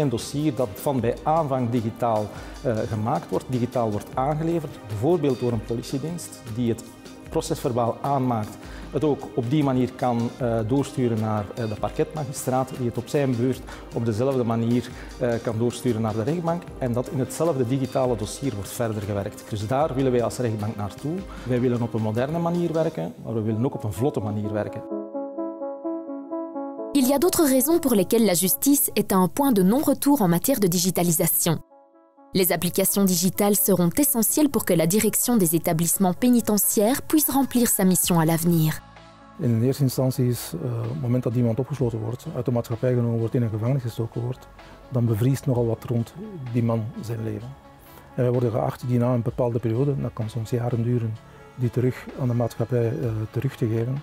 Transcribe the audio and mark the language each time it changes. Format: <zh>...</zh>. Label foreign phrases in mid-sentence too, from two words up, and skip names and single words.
<nl>Een dossier dat van bij aanvang digitaal gemaakt wordt, digitaal wordt aangeleverd, bijvoorbeeld door een politiedienst die het procesverbaal aanmaakt, het ook op die manier kan doorsturen naar de parquetmagistraat, die het op zijn beurt op dezelfde manier kan doorsturen naar de rechtbank en dat in hetzelfde digitale dossier wordt verder gewerkt. Dus daar willen wij als rechtbank naartoe. Wij willen op een moderne manier werken, maar we willen ook op een vlotte manier werken.</nl> <fr>Il y a d'autres raisons pour lesquelles la justice est à un point de non-retour en matière de digitalisation. Les applications digitales seront essentielles pour que la direction des établissements pénitentiaires puisse remplir sa mission à l'avenir.</fr> <nl>In eerste instantie is het moment dat iemand opgesloten wordt, uit de maatschappij genomen wordt, in een gevangenis gestoken wordt, dan bevriest nogal wat rond die man zijn leven. En wij worden geacht die na een bepaalde periode, dat kan soms jaren duren, die terug aan de maatschappij terug te geven.</nl>